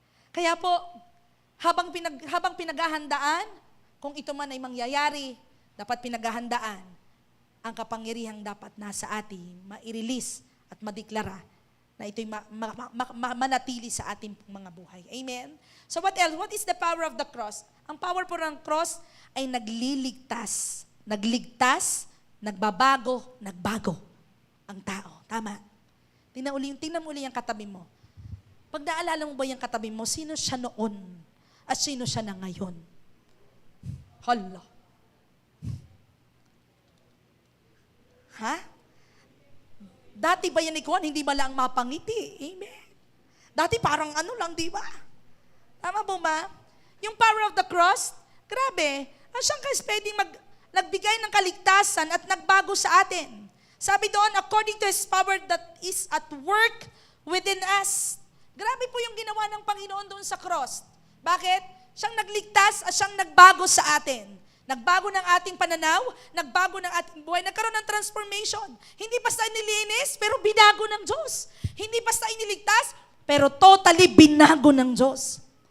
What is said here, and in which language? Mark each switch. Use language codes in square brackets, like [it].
[tl] Kaya po, habang pinaghahandaan, kung ito man ay mangyayari, dapat pinaghahandaan ang kapangyarihang dapat nasa atin, ma-release at madeklara na ito'y manatili sa ating mga buhay. Amen? [en] So what else? What is the power of the cross? [tl] Ang power po ng cross ay nagliligtas. Nagligtas, nagbabago, nagbago ang tao. Tama? Tingnan mo uli yung katabi mo. Pag naalala mo ba yung katabi mo, sino siya noon at sino siya na ngayon? Hala. Ha? Dati ba yan ikaw, hindi ba lang mapangiti? Amen. Dati parang ano lang, di ba? Tama po ba? Yung power of the cross, grabe, siyang pwedeng nagbigay ng kaligtasan at nagbago sa atin. Sabi doon, [en] according to His power that is at work within us. [tl] Grabe po yung ginawa ng Panginoon doon sa cross. Bakit? Siyang nagligtas at siyang nagbago sa atin. Nagbago ng ating pananaw, nagbago ng ating buhay, nagkaroon ng transformation. Hindi basta inilinis, pero binago ng Diyos. Hindi basta iniligtas, pero totally binago ng Diyos.